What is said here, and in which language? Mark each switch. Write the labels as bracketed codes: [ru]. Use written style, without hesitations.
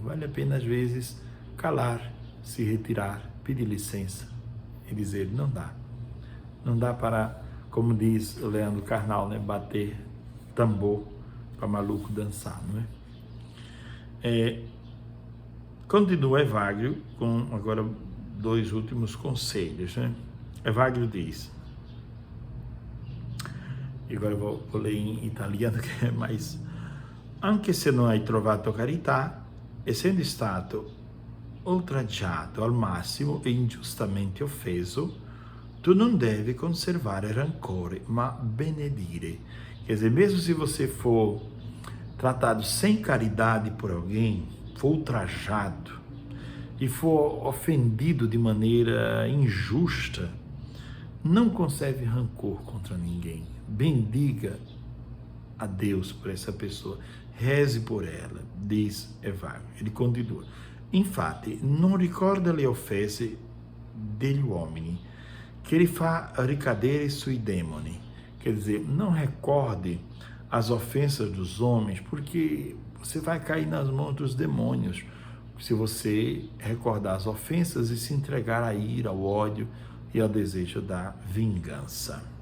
[pt] Vale a pena, às vezes, calar, se retirar, pedir licença e dizer, não dá. Não dá para, como diz o Leandro Carnal, né, bater tambor para maluco dançar, não é? Continua Evagrio com agora 2 últimos conselhos, né? Evagrio diz, e agora eu vou ler em italiano [it] che è mais, anche se non hai trovato carità, essendo stato oltraggiato al massimo e ingiustamente offeso, tu non devi conservare rancore, ma benedire. [pt] Quer dizer, mesmo se você for tratado sem caridade por alguém, for ultrajado e for ofendido de maneira injusta, não conserve rancor contra ninguém. Bendiga a Deus por essa pessoa. Reze por ela, diz Evagrio. Ele continua. [it] Infatti, non ricorda le offese degli uomini, che li fa ricadere sui demoni. [pt] Quer dizer, não recorde as ofensas dos homens, porque você vai cair nas mãos dos demônios se você recordar as ofensas e se entregar à ira, ao ódio e ao desejo da vingança.